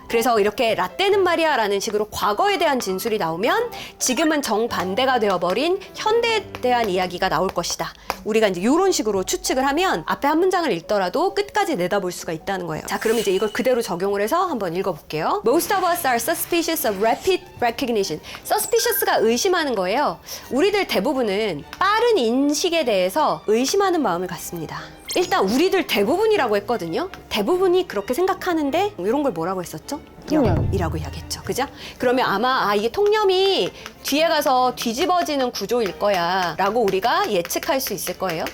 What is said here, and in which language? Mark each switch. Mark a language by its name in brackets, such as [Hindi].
[Korean] 그래서 이렇게 라떼는 말이야 라는 식으로 과거에 대한 진술이 나오면 지금은 정반대가 되어버린 현대에 대한 이야기가 나올 것이다. 우리가 이제 이런 식으로 추측을 하면 앞에 한 문장을 읽더라도 끝까지 내다볼 수가 있다는 거예요. 자, 그럼 이제 이걸 그대로 적용을 해서 한번 읽어볼게요. [English] Most of us are suspicious of rapid recognition. [Korean] suspicious가 의심하는 거예요. 우리들 대부분은 빠른 인식에 대해서 의심하는 마음을 갖습니다. 일단 우리들 대부분이라고 했거든요. 대부분이 그렇게 생각하는데 이런 걸 뭐라고 했었죠? 통념이라고 이야기했죠. 그죠? 그러면 아마 이게 통념이 뒤에 가서 뒤집어지는 구조일 거야 라고 우리가 예측할 수 있을 거예요.